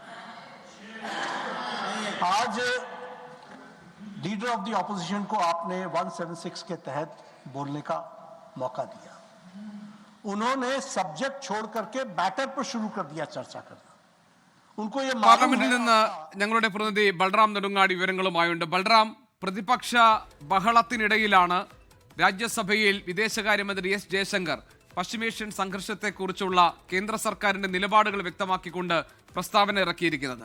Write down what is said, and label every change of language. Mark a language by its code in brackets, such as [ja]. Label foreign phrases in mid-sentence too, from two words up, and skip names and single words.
[hi] आज [en] Leader of the Opposition [hi] को आपने 176 के तहत बोलने का मौका दिया। उन्होंने सब्जेक्ट छोड़ करके बैटर पर शुरू कर दिया चर्चा करना। उनको ये [ml] പാർലമെന്റിൽ നിന്ന് ഞങ്ങളുടെ പ്രതിനിധി ബൽറാം നെടുങ്ങാടി വിവരങ്ങളുമായുണ്ട്. ബൽറാം, പ്രതിപക്ഷ ബഹളത്തിനിടയിലാണ് രാജ്യസഭയിൽ വിദേശകാര്യമന്ത്രി എസ് ജയശങ്കർ പശ്ചിമേഷ്യൻ സംഘർഷത്തെക്കുറിച്ചുള്ള കേന്ദ്ര സർക്കാരിന്റെ നിലപാടുകൾ വ്യക്തമാക്കിക്കൊണ്ട് പ്രസ്താവന ഇറക്കിയിരിക്കുന്നത്.